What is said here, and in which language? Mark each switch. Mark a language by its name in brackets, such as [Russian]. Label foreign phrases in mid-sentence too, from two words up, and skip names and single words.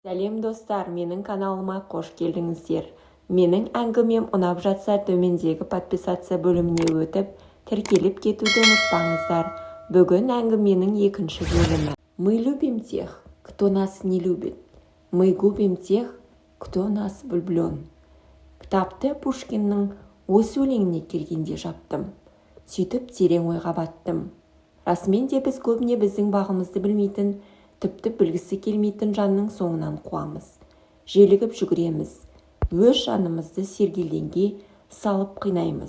[Kazakh] Сәлем достар, менің каналыма қош келдіңіздер. Менің әңгімем ұнап жатса төмендегі подписация бөліміне өтіп, тіркеліп кетуді ұмытпаңыздар. Бүгін әңгіменің екінші бөлімі. [Russian] Мы любим тех, кто нас не любит. Мы губим тех, кто нас влюблен. [Kazakh] Кітапты Пушкиннің осы өлеңіне келгенде жаптым. Сөйтіп терең ойға баттым. Расымен де біз көбіне біздің бағымызды білмейтін, тіпті білгісі келмейтін жанның соңынан қуамыз. Желігіп жүгіреміз. Өз жанымызды сергелденге салып қинаймыз.